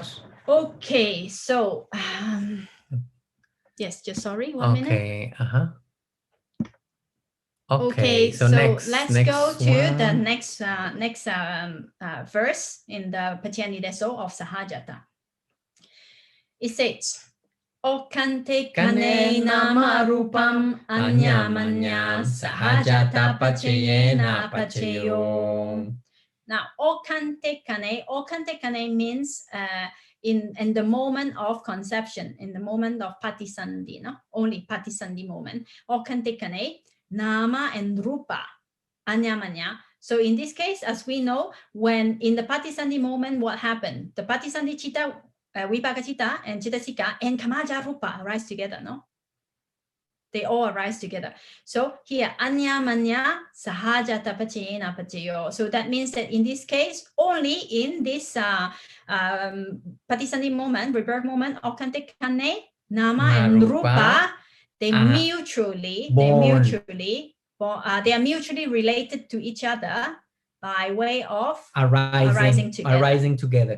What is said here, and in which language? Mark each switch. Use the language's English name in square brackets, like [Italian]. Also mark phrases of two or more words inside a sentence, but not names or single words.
[English] Okay, so yes, just sorry, one minute. Okay, Okay, so let's go to the next verse in the Paccayaniddeso of Sahajata. It says, [Pali] Okante kane nama rupam anyamanya sahajata paccayena paccayo. [English] Now, [Pali] okante kane [English] means in the moment of conception, in the moment of patisandhi, no? Only patisandhi moment. [Pali] Okante kane, [English] nama and rupa, anyamanya. So in this case, as we know, when in the patisandhi moment, what happened? The [Pali] patisandhi chitta, vipaka chitta [English] and chittasika and [Pali] kamaja rupa [English] arise together, no? They all arise together. So here, [Pali] anyamanya sahajata paccayena paccayo. [English] So that means that in this case, only in this patisandhi moment, rebirth moment, [Pali] okante kane, [English] nama and rupa, they are mutually related to each other by way of arising together.